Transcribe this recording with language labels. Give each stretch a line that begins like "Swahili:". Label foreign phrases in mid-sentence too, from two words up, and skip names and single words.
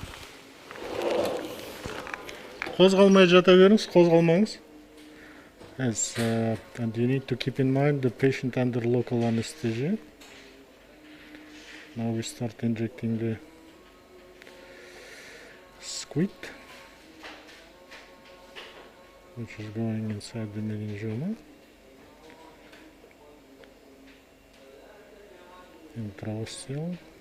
Kazakh: Қозғалмай жата беріңіз, қозғалмаңыз.
English: Yes, and you need to keep in mind the patient under local anesthesia. Now we start injecting the squid, which is going inside the meningioma. Intraosteal.